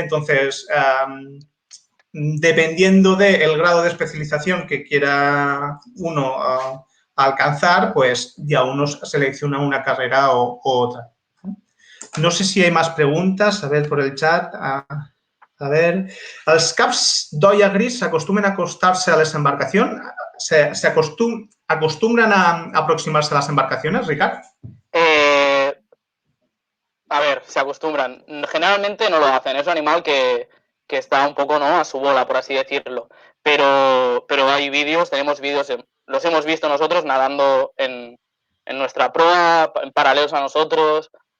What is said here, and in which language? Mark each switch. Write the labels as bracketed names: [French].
[Spanish] Entonces, dependiendo del grado de especialización que quiera uno alcanzar, pues ya uno selecciona una carrera u otra. No sé si hay más preguntas, a ver por el chat. [Catalan] A ver, els caps d'olla gris s'acostumen a acostar-se a les embarcacions? [Spanish] ¿Se acostumbran a aproximarse a las embarcaciones, Ricard? A ver, se acostumbran. Generalmente no lo hacen. Es un animal que está un poco, ¿no?, a su bola, por así decirlo. Pero hay vídeos, tenemos vídeos, los hemos visto nosotros nadando en nuestra proa, en paralelos a nosotros.